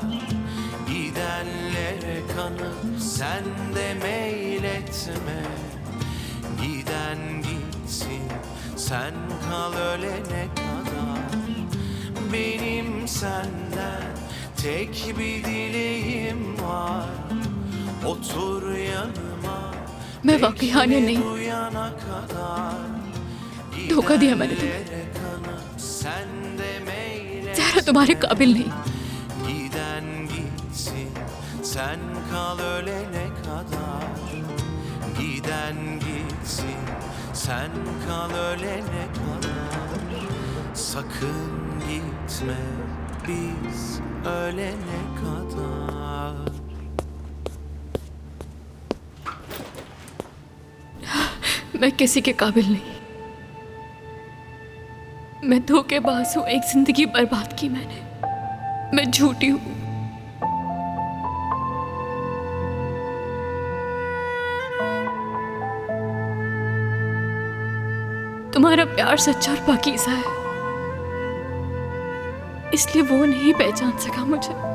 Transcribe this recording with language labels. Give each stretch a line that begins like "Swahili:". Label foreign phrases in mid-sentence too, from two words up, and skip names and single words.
Turkish: Gidenlere kanıp sen de meyletme. Giden gitsin, sen kal ölene kadar. Benim senden tek bir dileğim var. Otur yanıma
Hindi: मैं वाकई हानिया नहीं,
Turkish: uyana kadar
Hindi: धोखा दिया मैंने तुम्हें।
Turkish: Gidere kanıp sen de meyle
Hindi: जहरा तुम्हारे काबिल नहीं।
Turkish: Giden gitsin sen kal ölene kadar Giden gitsin sen kal ölene kadar Sakın gitme biz ölene kadar
Hindi: मैं किसी के काबिल नहीं। मैं धोखेबाज हूँ, एक जिंदगी बर्बाद की मैंने। मैं झूठी हूँ। तुम्हारा प्यार सच्चा और पाकीज़ा है, इसलिए वो नहीं पहचान सका मुझे।